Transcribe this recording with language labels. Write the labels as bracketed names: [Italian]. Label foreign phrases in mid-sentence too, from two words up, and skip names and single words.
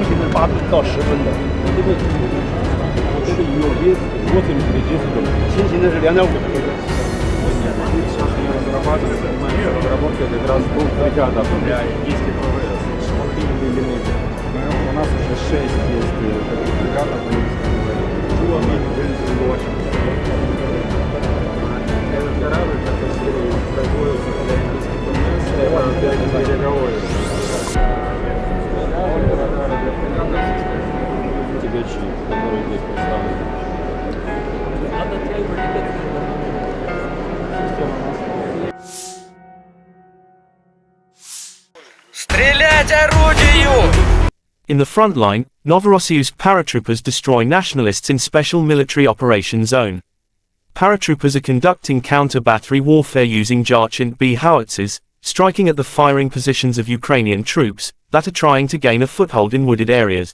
[Chinese] 型的8吨到10吨的，这个有8 吨，轻型的是2.5 吨。 [Russian] У нас уже 6 есть фрегатов, этот корабль, который производится для индийских ВМС, это береговой. Тягачи, которые здесь представлены. Стрелять орудию! [English] In the front line, Novorossiysk paratroopers destroy nationalists in Special Military Operation Zone. Paratroopers are conducting counter-battery warfare using J-B howitzers, striking at the firing positions of Ukrainian troops that are trying to gain a foothold in wooded areas.